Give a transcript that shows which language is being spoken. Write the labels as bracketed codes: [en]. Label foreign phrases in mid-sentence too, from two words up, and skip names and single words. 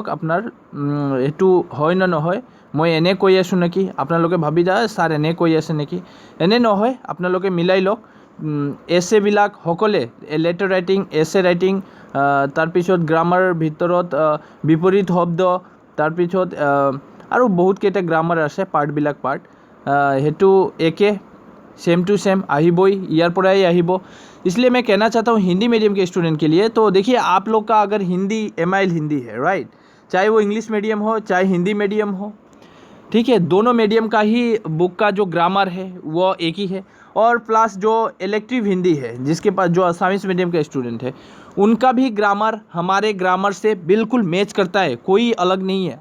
[as] আপোনাৰ এইটো হয় নে নহয়, মই এনে কৈ আছোঁ নেকি, আপোনালোকে ভাবি যায় ছাৰ এনে কৈ আছে নেকি, এনে নহয়। আপোনালোকে মিলাই লওক। এছেবিলাক সকলে [en] letter writing, essay writing, [as] তাৰপিছত গ্ৰামাৰৰ ভিতৰত বিপৰীত শব্দ, তাৰপিছত আৰু বহুতকেইটা গ্ৰামাৰ আছে, পাৰ্ট সেইটো একে [en] same to same [as] আহিবই, ইয়াৰ পৰাই আহিব। [hi] इसलिए मैं कहना चाहता हूँ हिंदी मीडियम के स्टूडेंट के लिए, तो देखिए आप लोग का अगर हिंदी एमआईएल हिंदी है, राइट, चाहे वो [en] English medium [hi] हो चाहे हिंदी मीडियम हो, ठीक है, दोनों मीडियम का ही बुक का जो ग्रामर है वो एक ही है। और प्लस जो इलेक्टिव हिंदी है, जिसके पास जो [en] Assamese medium [hi] के स्टूडेंट है, उनका भी ग्रामर हमारे ग्रामर से बिल्कुल मैच करता है, कोई अलग नहीं है।